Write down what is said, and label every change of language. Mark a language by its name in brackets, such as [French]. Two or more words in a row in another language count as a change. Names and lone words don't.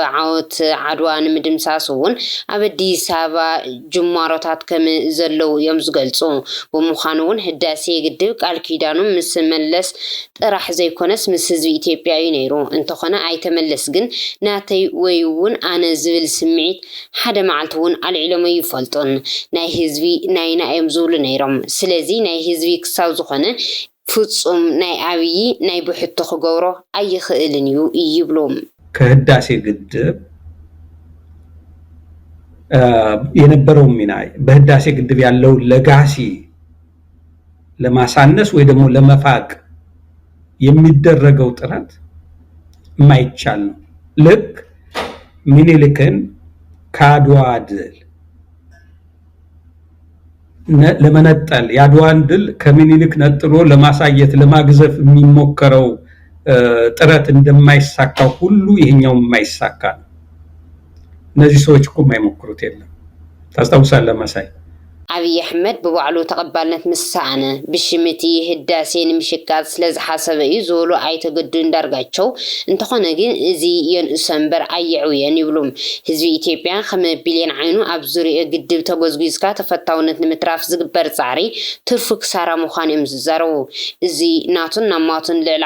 [Tigrinya] ዓወት ዓድዋ ንምድምሳስ እውን ኣብ ኣዲስ ኣበባ ጅማሮታት ከም ዘለው እዮም ዝገልጹ። ብምዃኑ እውን ህዳሴ ግድብ ቃል ኪዳኑ ምስ መለስ ጥራሕ ዘይኮነስ ምስ ህዝቢ ኢትዮጵያ ነይሩ። እንተኾነ ኣይተመለስ ግን ናተይ ወይ እውን ኣነ ዝብል ስምዒት ሓደ መዓልቲ እውን ኣልዒሎም ይፈልጡን ናይ ህዝቢ ናይና እዮም ዝብሉ ነይሮም። ስለዚ ናይ ህዝቢ ክሳብ ዝኾነ ፍጹም ናይ ኣብይ ናይ ብሕቶ ክገብሮ ኣይኽእልን እዩ ይብሎም። [Amharic] ከህዳሴ ግድብ የነበረው ሚና በህዳሴ ግድብ ያለው ለጋሲ ለማሳነስ ወይ ደግሞ ለመፋቅ የሚደረገው ጥረት ማይቻል ነው። ልክ ምኒልክን ከአድዋ ድል ለመነጠል የአድዋን ድል ከምኒልክ ነጥሎ ለማሳየት ለማግዘፍ የሚሞከረው ጥረት እንደማይሳካው ሁሉ ይሄኛው የማይሳካ ነው። እነዚህ ሰዎች እኮ የማይሞክሩት የለም። ታስታውሳለህ መሳይ? [Tigrinya] አብይ አህመድ በባዕሉ ተቀባልነት ምሳአነ ብሽምቲ ህዳሴ ንምሽቃጥ ስለዝሓሰበ እዩ ዝበሉ ኣይተገዱ እንዳርጋቸው እንተኾነ ግን እዚ የንእሰንበር ኣየዕውየን ይብሉም። ህዝቢ ኢትዮጵያ ከመ ቢልዮን ዓይኑ ኣብ ዙርያ ግድብ ተጎዝጊዝካ ተፈታውነት ንምትራፍ ዝግበር ፃዕሪ ትርፉ ክሳራ ምዃን እዮም ዝዛረቡ። እዚ ናቱን ናማቱን ልዕሊ